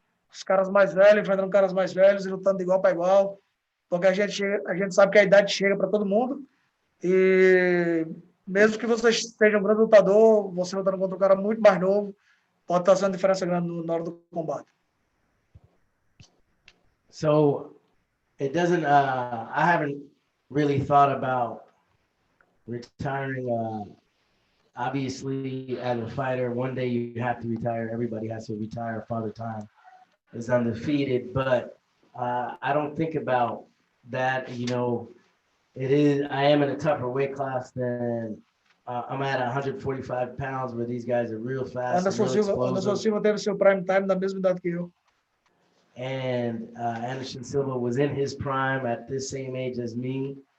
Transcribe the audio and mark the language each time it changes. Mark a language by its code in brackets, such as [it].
[pt] Os caras mais velhos enfrentando caras mais velhos e lutando de igual para igual, porque a gente sabe que a idade chega para todo mundo. E mesmo que você seja um grande lutador, você lutando contra um cara muito mais novo, pode estar fazendo diferença grande na hora do combate. [en] So it doesn't. I haven't really thought about retiring. Obviously, as a fighter, one day you have to retire. Everybody has to retire. Father Time is undefeated, but I don't think about that. You know, I am in a tougher weight class than I'm at 145 pounds, where these guys are real fast. [pt] Anderson Silva teve seu prime time na mesma idade que eu. [en] And Anderson Silva was in his prime at this same age as me.